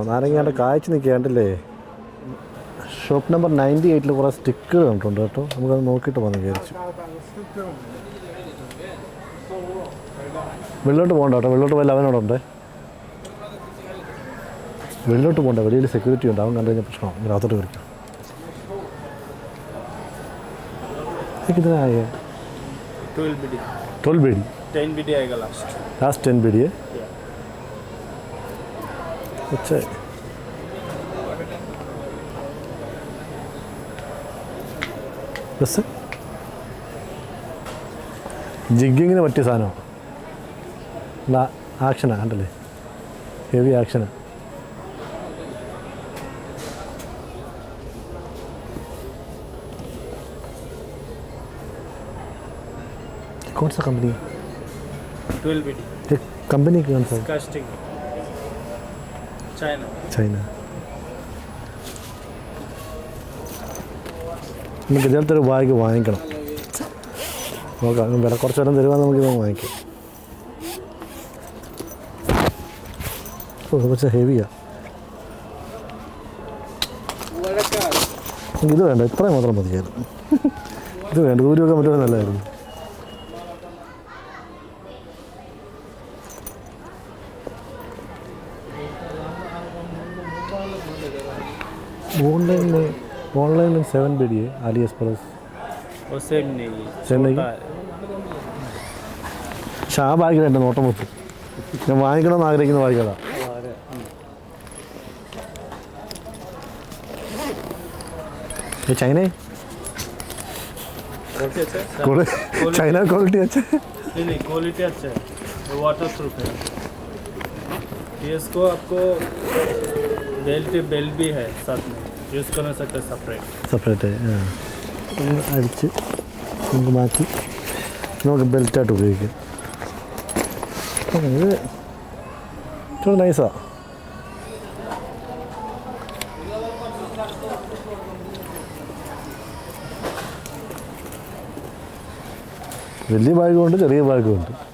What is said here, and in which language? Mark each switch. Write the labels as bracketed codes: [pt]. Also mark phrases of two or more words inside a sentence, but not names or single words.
[ml] നാരങ്ങയുടെ കായ്ച്ച് നിൽക്കുക, കണ്ടില്ലേ? [en] shop number [ml] 98 കുറേ സ്റ്റിക്കുകൾ കണ്ടിട്ടുണ്ട് കേട്ടോ. നമുക്കത് നോക്കിയിട്ട് വന്ന് വിചാരിച്ചു. വെള്ളോട്ട് പോകണ്ട കേട്ടോ. വെള്ളോട്ട് പോയാൽ അവനോടുണ്ട്. വെള്ളോട്ട് പോകണ്ട, വെളിയിൽ സെക്യൂരിറ്റി ഉണ്ട്. അവൻ കണ്ടു കഴിഞ്ഞാൽ പ്രശ്നമാണ്. ഇങ്ങനെ അകത്തോട്ട് കയറിക്കും. [hi] कितना है? 12 BD. 12 BD 10 BD आएगा लास्ट 10 BD है. अच्छा है. [ml] बस ജിഗ്ഗിങ്ങിന് പറ്റിയ സാധനമാണ്. ആക്ഷനാണ്, കണ്ടല്ലേ? ഹെവി ആക്ഷനാണ്. [hi] कौन सा कंपनी? 12 BD. कंपनी कौन सा? कास्टिंग चाइना. [ml] നമുക്ക് ഇതേപോലത്തെ ഒരു ബാഗ് വാങ്ങിക്കണം. നോക്കാം, വില കുറച്ച് നേരം തരുവാൻ നമുക്കിത് വാങ്ങിക്കാം. കുറച്ച് ഹെവിയാണ്. ഇത് വേണ്ട, ഇത്രയും മാത്രം മതിയായിരുന്നു. ഇത് വേണ്ട, ദൂരം വെക്കാൻ പറ്റുന്നത് നല്ലതായിരുന്നു. ഓൺലൈനിൽ 7 BD है अली एक्सप्रेस. [hi] वो सेम नहीं है. [ml] പക്ഷെ ആ ബാഗിൽ എൻ്റെ നോട്ടം വെച്ചു. ഞാൻ വാങ്ങിക്കണമെന്ന് ആഗ്രഹിക്കുന്ന ബാഗിലാണ്. [hi] ചൈന ചൈന क्वालिटी अच्छा है. नहीं क्वालिटी अच्छा है. [en] water proof [hi] है. ये इसको आपको बेल्ट भी है साथ में [ml] യൂസ് ചെയ്യാൻ [hi] सकते [ml] സെപ്പറേറ്റ്. അടിച്ച് നമുക്ക് മാറ്റി നമുക്ക് ബെൽറ്റായിട്ട് ഉപയോഗിക്കാം. ഇത് ഇച്ചിരി നൈസാണ്. വലിയ ബാഗും ഉണ്ട്, ചെറിയ ബാഗും ഉണ്ട്.